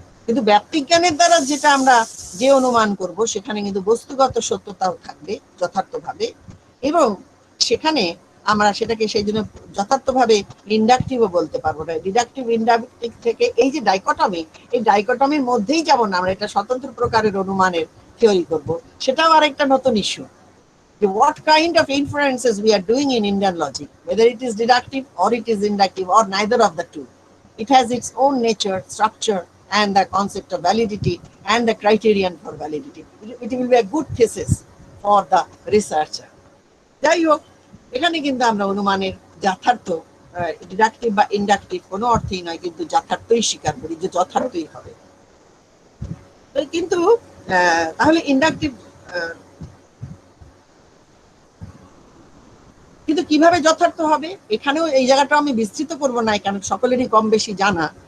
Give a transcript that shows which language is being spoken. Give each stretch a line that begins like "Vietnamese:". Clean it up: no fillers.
Bangla: কিন্তু ব্যাপ্তিজ্ঞানের দ্বারা যেটা আমরা যে অনুমান করব সেখানে কিন্তু বস্তুগত সত্যতাও থাকবে যথার্থভাবে, এবং সেখানে আমরা সেটাকে সেই জন্য যথার্থভাবে ইন্ডাকটিভও বলতে পারবো না। ডিডাকটিভ ইন্ডাকটিভ থেকে এই যে ডাইকটমি, এই ডাইকটমির মধ্যেই যেমন আমরা এটা স্বতন্ত্র প্রকারের অনুমানের থিওরি করব, সেটাও আরেকটা নতুন issue.
English: what kind of inferences we are doing in Indian logic, whether it is deductive or it is inductive or neither of the two. It has its own nature, structure, and the concept of validity and the criterion for validity. It will be a good thesis for the researcher.
Bangla: যাই হোক, এখানে কিন্তু আমরা অনুমানের যথার্থ deductive বা inductive কোনো অর্থেই নয়, কিন্তু যথার্থই স্বীকার করি যে যথার্থই হবে। তো কিন্তু তাহলে ইন্ডাকটিভ কিন্তু কিভাবে যথার্থ হবে, এখানেও এই জায়গাটা আমি বিস্তৃত করব না, কারণ সকলেরই কম বেশি জানা।